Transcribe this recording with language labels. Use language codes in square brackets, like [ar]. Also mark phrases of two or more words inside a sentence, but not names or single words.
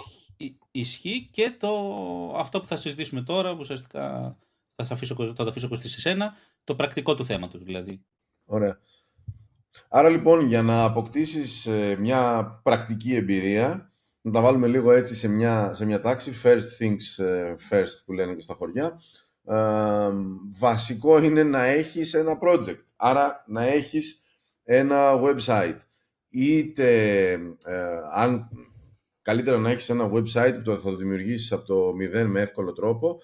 [el] Ισχύει και αυτό που θα συζητήσουμε τώρα, που ουσιαστικά θα το αφήσω Κωστή σε σένα, το πρακτικό του θέματος δηλαδή. Ωραία. Άρα λοιπόν, για να αποκτήσεις μια πρακτική εμπειρία, να τα βάλουμε λίγο έτσι σε μια τάξη, [en] first things first [el] που λένε και στα χωριά, βασικό είναι να έχεις ένα project, άρα να έχεις ένα website. Είτε αν καλύτερα να έχεις ένα website που θα το δημιουργήσεις από το 0 με εύκολο τρόπο.